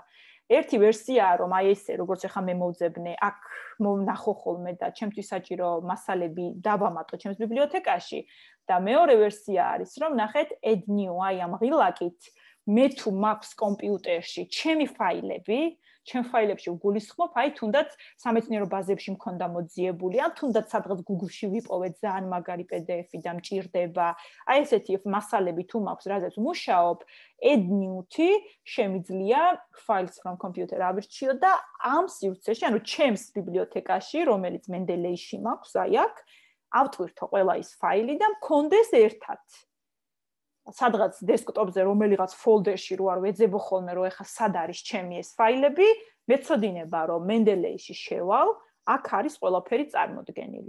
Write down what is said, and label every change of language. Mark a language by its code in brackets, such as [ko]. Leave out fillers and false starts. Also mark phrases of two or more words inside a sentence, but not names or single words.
[ka] ერთი ვერსიაა რომ აი ესე როგორც ეხლა მე მოვძებნე, აქ ვნახო ხოლმე და ჩემთვის საჭირო მასალები დავამატო ჩემს ბიბლიოთეკაში და მეორე ვერსია არის რომ ნახეთ [en] add new [ka] აი ამ ღილაკით მე თუ მაქვს კომპიუტერში ჩემი ფაილები, ჩემ ფაილებში ვგულისხმობ, აი თუნდაც სამეცნიერო ბაზებში მქონდა მოძიებული, ან თუნდაც სადღაც Google-ში ვიპოვეთ ძალიან მაგარი PDF-ი და მჭირდება. აი ესეთი მასალები თუ მაქვს, რაზეც ვმუშაობ, [en] add new- [ka] თი შემიძლია [en] files from computer [ka] ავირჩიო და ამ სივრცეში, ანუ ჩემს ბიბლიოთეკაში, რომელიც Mendeley-ში მაქვს, აი აქ ავტვირთო ყველა ის ფაილი და მქონდეს ერთად. სადღაც დესკტოპზე რომელიღაც ფოლდერში რო არ ვეძებო ხოლმე რომ ეხა სად არის ჩემი ეს ფაილები, მეცოდინება რომ Mendeley-ში შევალ, აქ არის ყველაფერი წარმოდგენილი.